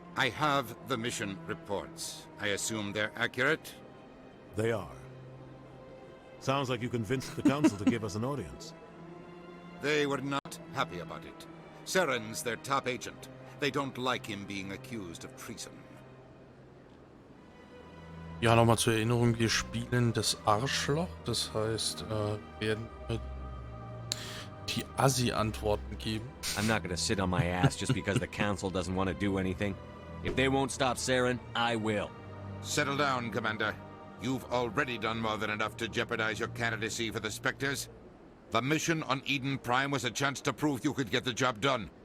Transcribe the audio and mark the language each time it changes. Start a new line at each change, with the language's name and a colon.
English: I have the mission reports. I assume they're accurate? They are. Sounds like you convinced the Council to give us an audience. They were not happy about it. Saren's their top agent. They don't like him being accused of treason.
German: Ja, nochmal zur Erinnerung, wir spielen das Arschloch. Das heißt, werden die Assi-Antworten geben.
English: I'm not gonna sit on my ass just because the Council doesn't want to do anything. If they won't stop Saren, I will. Settle down, Commander. You've already done more than enough to jeopardize your candidacy for the Spectres. The mission on Eden Prime was a chance to prove you could get the job done.